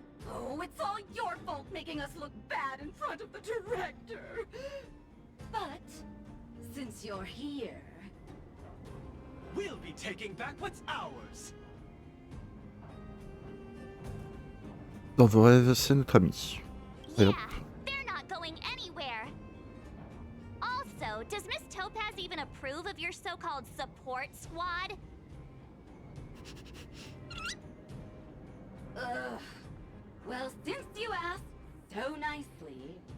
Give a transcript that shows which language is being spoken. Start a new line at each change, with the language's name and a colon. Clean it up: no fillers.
English: Oh, it's all your fault making us look bad in front of the director. But since you're here, We'll be taking back what's ours.
French: Dans vos rêves, c'est notre ami. Et
English: Yeah, hop. they're not going anywhere. Also, does Miss Topaz even approve of your so-called support squad? ugh. Well, since you asked so nicely,